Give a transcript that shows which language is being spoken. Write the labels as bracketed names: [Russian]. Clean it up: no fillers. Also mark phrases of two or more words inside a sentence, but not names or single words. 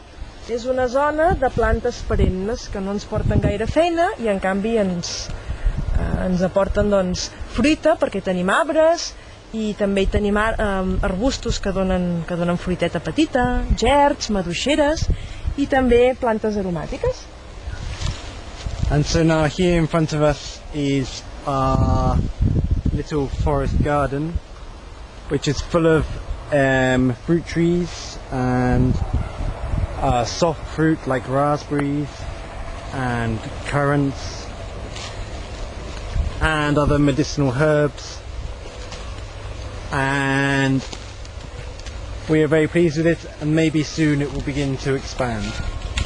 [Catalan] És una zona de plantes perennes que no ens porten gaire feina i en canvi ens aporten fruita, perquè tenim arbres i també hi tenim arbustos que donen fruiteta petita, gerds, maduixeres i també plantes aromàtiques. [English] And so now here in front of us is our little forest garden, which is full of fruit trees and soft fruit like raspberries and currants and other medicinal herbs, and we are very pleased with it, and maybe soon it will begin to expand.